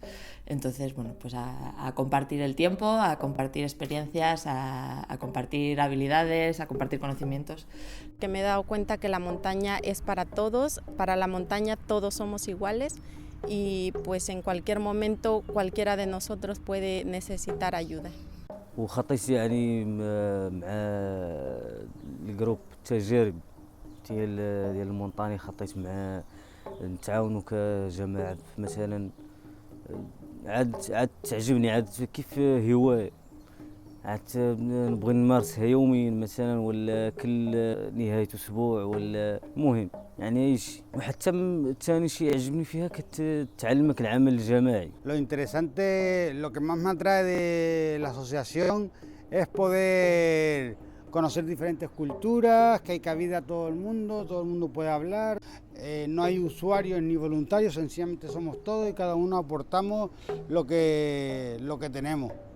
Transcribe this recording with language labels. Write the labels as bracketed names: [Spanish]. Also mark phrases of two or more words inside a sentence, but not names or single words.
[Spanish] Entonces, bueno, pues a compartir el tiempo, a compartir experiencias, a compartir habilidades, a compartir conocimientos. Que me he dado cuenta que la montaña es para todos, para la montaña todos somos iguales y pues en cualquier momento cualquiera de nosotros puede necesitar ayuda. [Arabic] وخطيت يعني مع الجروب التجارب ديال المونطاني، خطيت مع نتعاونوا كجماعة مثلا، عاد تعجبني عاد كيف هواية، عاد نبغي نمارسها يوميا مثلا ولا كل نهاية أسبوع ولا المهم يعني أي شيء. وحتى ثاني شيء يعجبني فيها كتعلمك العمل الجماعي. [Spanish] Lo interesante, lo que más me atrae de la asociación es poder conocer diferentes culturas, que hay cabida a todo el mundo puede hablar, no hay usuarios ni voluntarios, sencillamente somos todos y cada uno aportamos lo que tenemos.